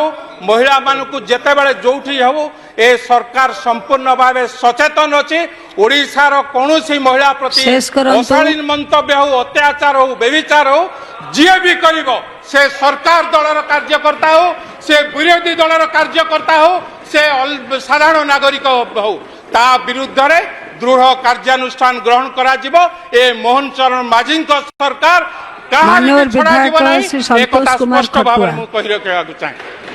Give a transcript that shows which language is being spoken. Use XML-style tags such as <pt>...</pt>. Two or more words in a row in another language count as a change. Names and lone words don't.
<or>ମହିଳାମାନଙ୍କୁ ଯେତେବେଳେ ଯୋଉଠି ହଉ ଏ ସରକାର ସମ୍ପୂର୍ଣ୍ଣ ଭାବେ ସଚେତନ ଅଛି ଓଡ଼ିଶାର କୌଣସି ମହିଳା ପ୍ରତି ଅଶାଳୀନ ମନ୍ତବ୍ୟ ହଉ ଅତ୍ୟାଚାର ହଉ ବ୍ୟଭିଚାର ହଉ ଯିଏ ବି କରିବ ସେ ସରକାର ଦଳର କାର୍ଯ୍ୟକର୍ତ୍ତା ହଉ ସେ ବିରୋଧୀ ଦଳର କାର୍ଯ୍ୟକର୍ତ୍ତା ହଉ ସେ ସାଧାରଣ ନାଗରିକ ହଉ ତା ବିରୁଦ୍ଧରେ ଦୃଢ଼ କାର୍ଯ୍ୟାନୁଷ୍ଠାନ ଗ୍ରହଣ କରାଯିବ ଏ ମୋହନ ଚରଣ ମାଝୀଙ୍କ ସରକାର</or> <hi>माननीय विधायक श्री संतोष कुमार खटुआ।</hi> <or>ମୁଁ କହି ରଖିବାକୁ ଚାହେଁ</or>